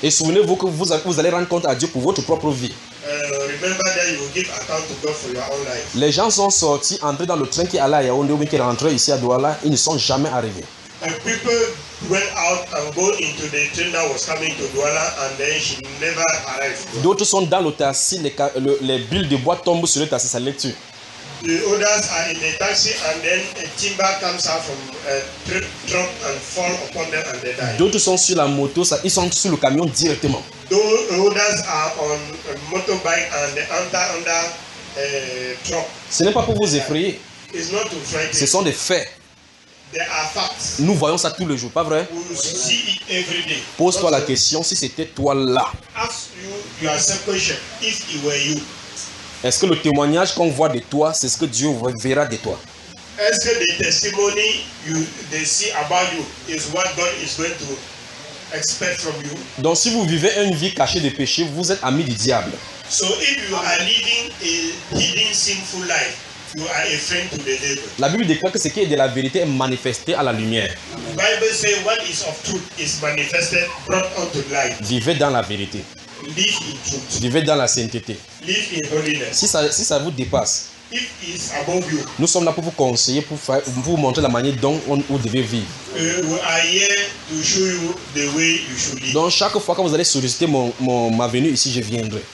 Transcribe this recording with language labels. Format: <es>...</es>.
<fr>Et souvenez-vous que vous allez rendre compte à Dieu pour votre propre vie.</fr> <en>Remember that you will give account to God for your own life.</en> <fr>Les gens sont sortis, entrés dans le train qui allait à Yaoundé ou qui rentrait ici à Douala, ils ne sont jamais arrivés.</fr> <en>And people went out and go into the train that was coming to Douala, and then she never arrived.</en> <fr>D'autres sont dans le taxi, les billes de bois tombent sur le taxi, ça l'est-tu?</fr> <en>The others are in the taxi, and then a timber comes out from a truck and falls upon them and they die.</en> <fr>D'autres sont sur la moto, ils sont sur le camion directement.</fr> <en>The others are on a motorbike and they enter under a truck.</en> <fr>Ce n'est pas pour vous effrayer.</fr> <en>It's not to frighten.</en> <fr>Ce sont des faits.</fr> <en>There are facts.</en> <fr>Nous voyons ça tous les jours, pas vrai?</fr> <en>We see it every day.</en> <fr>Pose-toi la question si c'était toi là.</fr> <en>Ask you yourself question if it were you.</en> <fr>Est-ce que le témoignage qu'on voit de toi, c'est ce que Dieu verra de toi? Est-ce que le témoignage que Dieu voit de toi, c'est ce que Dieu va</fr> <en>expect from you?</en> <fr>Donc si vous vivez une vie cachée de péché, vous êtes ami du diable.</fr> <en>So if you are living a hidden sinful life, you are a friend to the devil.</en> <fr>La Bible déclare que ce qui est de la vérité est manifesté à la lumière.</fr> <en>The Bible says what is of truth is manifested, brought unto light.</en> <fr>Vivez dans la vérité.</fr> <en>Live in truth.</en> <fr>Vivez dans la sainteté.</fr> <en>Live in holiness.</en> <fr>Si ça vous dépasse.</fr> <en>If it is above you.</en> <fr>Nous sommes là pour vous conseiller, pour vous montrer la manière dont vous devez vivre.</fr> <en>We are here to show you the way you should live.</en> <fr>Donc chaque fois que vous allez solliciter ma venue ici, je viendrai.</fr>